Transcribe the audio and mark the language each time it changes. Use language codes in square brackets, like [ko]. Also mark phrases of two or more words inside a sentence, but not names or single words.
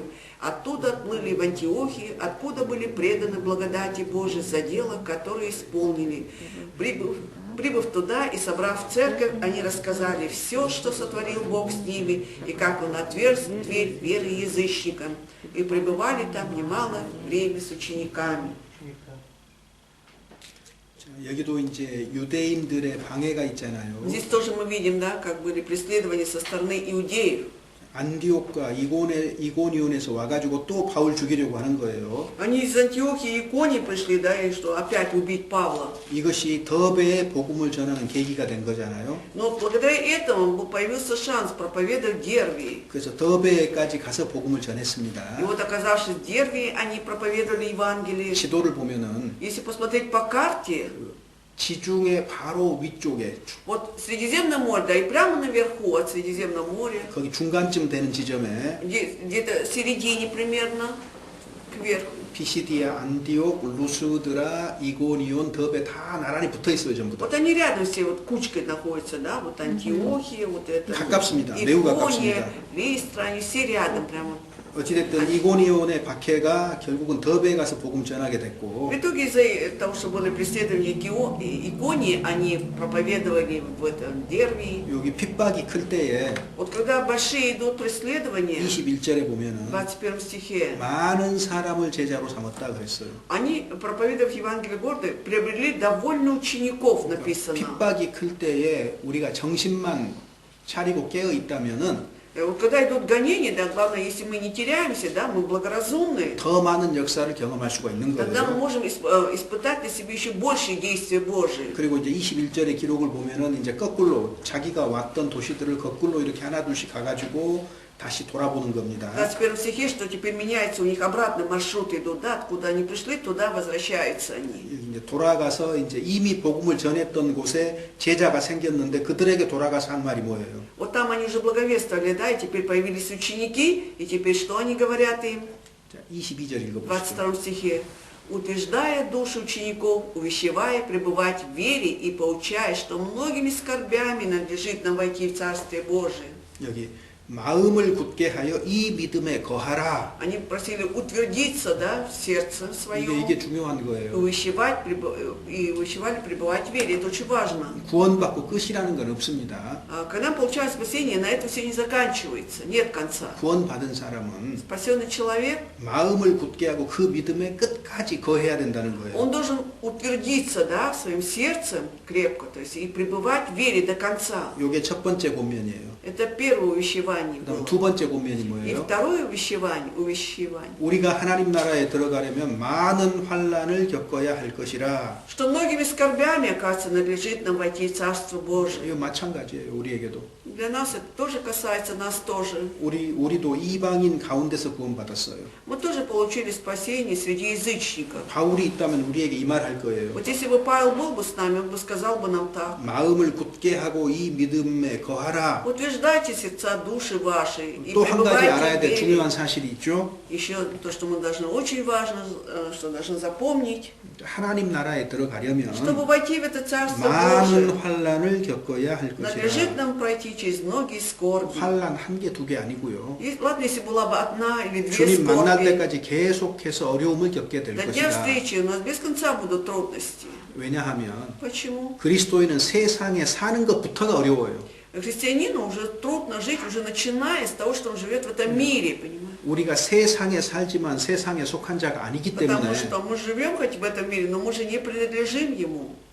[ru] Оттуда отплыли в Антиохию, откуда были преданы благодати Божией за дело, которое исполнили. Прибыв туда и собрав церковь, они рассказали все, что сотворил Бог с ними, и как Он отверз дверь веры язычникам, и пребывали там немало время с учениками». [ko] 자, 여기도 이제 유대인들의 방해가 있잖아요. [ru] Здесь тоже мы видим, да, как были преследования со стороны иудеев. [ko] 안디옥과 이고니온에서 와가지고 또 바울 죽이려고 하는 거예요. [ru] Они из Антиохии и Иконии пришли, да, и что опять убить Павла. [ko] 이것이 더베의 복음을 전하는 계기가 된 거잖아요. [ru] Но благодаря этому появился шанс проповедовать в Дервии. [ko] 그래서 더베까지 가서 복음을 [ru] И [ko] 전했습니다. [ru] вот, оказавшись в Дервии, они проповедовали Евангелие. [ko] 지도를 보면은 [ru] Если посмотреть по карте, [ko] 지중해 바로 위쪽에 [ru] вот Средиземное море, да, и прямо наверху от Средиземного моря, [ko] 거기 중간쯤 되는 지점에 [ru] где-то в середине примерно, кверху. [ko] 피시디아, 안디옥, 루스드라, 이고니온, 더베 다 나란히 붙어 있어요, 전부 다. [ru] Вот они рядом все вот кучкой находятся, да, вот Антиохия, вот это, [ko] 가깝습니다. 매우 가깝습니다. [ru] Икония, Листра, они все рядом прямо. [ko] 어찌됐든 이고니온의 박해가 결국은 더베에 가서 복음 전하게 됐고 [ru] В итоге из-за того, что были преследования Иконии, они проповедовали в этом Дервии. [ko] 여기 핍박이 클 때에 [ru] Вот когда большие идут преследования, [ko] 21절에 [ru] в [ko] 보면은 [ru] 21 стихе, [ko] 많은 사람을 제자로 삼았다 그랬어요. [ru] они, проповедовав Евангелие города, приобрели довольно учеников, написано. [ko] 핍박이 클 때에 우리가 정신만 차리고 깨어 있다면은 [ru] Вот когда идут гонения, да, главное, если мы не теряемся, да, мы благоразумны, [ko] 더 많은 역사를 경험할 수가 있는 [ru] тогда мы [ko] 거예요. [ru] можем испытать на себе еще большие действия Божии. [ko] 그리고 이제 21절의 기록을 보면은 이제 거꾸로 자기가 왔던 도시들을 거꾸로 이렇게 하나둘씩 가가지고 다시 돌아보는 [ru] В [ko] 겁니다. [ru] 21 стихе, что теперь меняется, у них обратно маршруты идут, да, откуда они пришли, туда возвращаются они. [ko] 여기 이제 돌아가서 이제 이미 복음을 전했던 곳에 제자가 생겼는데 그들에게 돌아가서 한 말이 뭐예요? [ru] Вот там они уже благовествовали, да, и теперь появились ученики, и теперь что они говорят им? [ko] 자, 22절 [ru] В [ko] 읽어보시죠. [ru] 22 стихе. утверждая души учеников, увещевая пребывать в вере и поучая, что многими скорбями надлежит нам войти в Царствие Божие. [ko] 여기 마음을 굳게 하여 이 믿음에 거하라. [ru] Они просили утвердиться, да, в сердце своем, [ko] 이게 중요한 거예요. [ru] и увещевали пребывать в вере. Это очень важно. [ko] 구원받고 끝이라는 건 없습니다. [ru] Когда мы получаем спасение, на этом все не заканчивается, нет конца. [ko] 구원받은 사람은 [ru] Спасенный человек, [ko] 마음을 굳게 하고 그 믿음에 끝까지 거해야 된다는 거예요. [ru] он должен утвердиться, да, своим сердцем крепко, то есть и пребывать в вере до конца. [ko] 이게 첫 번째 권면이에요. [ru] Это первое увещевание [ko] 그다음 [ru] было. [ko] 두 번째 권면이 [ru] И [ko] 뭐예요? [ru] второе увещевание. [ko] 우리가 하나님 나라에 들어가려면 많은 환난을 겪어야 할 것이라. [ru] Что многими скорбями, оказывается, надлежит нам войти в Царство Божие. [ko] 이거 마찬가지예요. 우리에게도. [ru] Для нас это тоже касается нас тоже. [ko] 우리도 이방인 가운데서 구원받았어요. [ru] Мы тоже получили спасение среди язычников. [ko] 바울이 있다면 우리에게 이 말 할 거예요. [ru] Вот если бы Павел был бы с нами, он бы сказал бы нам так. [ko] 마음을 굳게 하고 이 믿음에 거하라. [ru] Утверждайте сердца души ваши и [ko] 또 한 가지 알아야 [ru] пребывайте в [ko] 될 [ru] вере. [ko] 중요한 사실이 있죠. [ru] Еще то, что мы должны, очень важно, что должны запомнить, [ko] 하나님 나라에 들어가려면 [ru] чтобы войти в это Царство [ko] 많은 [ru] Божие, [ko] 환난을 겪어야 할 [ru] надлежит [ko] 것이라. [ru] нам пройти через многие скорби. [ko] 환난 한 개, 두 개 아니고요. [ru] И, ладно, если была бы одна или две [ko] 주님 만날 [ru] скорби, [ko] 때까지 계속해서 어려움을 겪게 될 [ru] до дня [ko] 것이다. [ru] встречи у нас без конца будут трудности. [ko] 왜냐하면 [ru] Почему? [ko] 그리스도인은 세상에 사는 것부터가 어려워요. [ru] Христианину уже трудно жить, уже начиная с того, что он живет в этом мире, понимаете? [ko] 우리가 세상에 살지만 세상에 속한 자가 아니기 [ru] Потому [ko] 때문에 [ru] что мы живем хоть в этом мире, но мы же не принадлежим ему.